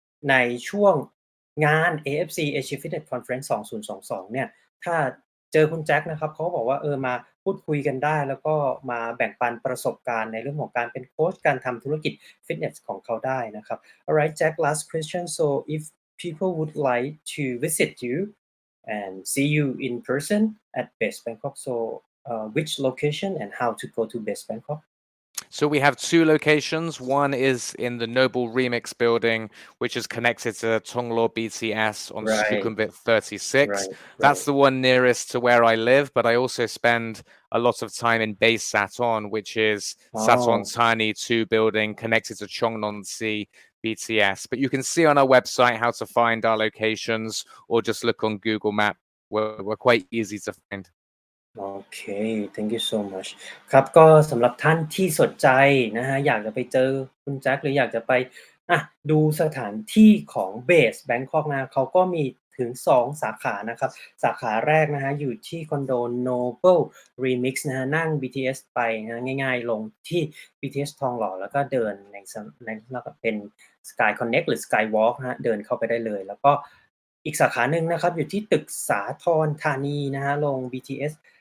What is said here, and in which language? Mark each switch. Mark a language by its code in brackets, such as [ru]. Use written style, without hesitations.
[th] ในช่วงงาน AFC Asia Fitness Conference 2022เนี่ยถ้าเจอคุณแจ็คนะครับเขาก็บอกว่ามาพูดคุยกันได้แล้วก็มาแบ่งปันประสบการณ์ในเรื่องของการเป็นโค้ชการทำธุรกิจฟิตเนสของเขาได้นะครับ [en] Alright Jack last question so if people would like to visit you and see you in person at Base Bangkok [th] so which location and how to go to Base Bangkok [en] So we have two locations. One is in the Noble Remix building, which is connected to Tonglo BTS on Sukhumvit 36. That's the one nearest to where I live, but I also spend a lot of time in Base Saton, which is Saton Thani 2 building connected to Chongnonsi BTS. But you can see on our website how to find our locations or just look on Google Map. We're quite easy to find. [th] โอเค [en] thank you so much [th] ครับก็สำหรับท่านที่สนใจนะฮะอยากจะไปเจอคุณแจ็คหรืออยากจะไปดูสถานที่ของเบสแบงคอกนะเขาก็มี ถึง2สาขานะครับสาขาแรกนะฮะอยู่ที่คอนโด Noble Remix นะฮะนั่ง BTS ไปนะง่ายๆลงที่ BTS ทองหล่อแล้วก็เดินในแล้วก็เป็น Sky Connect หรือ Skywalk นะฮะเดินเข้าไปได้เลยแล้วก็อีกสาขาหนึ่งนะครับอยู่ที่ตึกสาทรธานีนะฮะลง BTS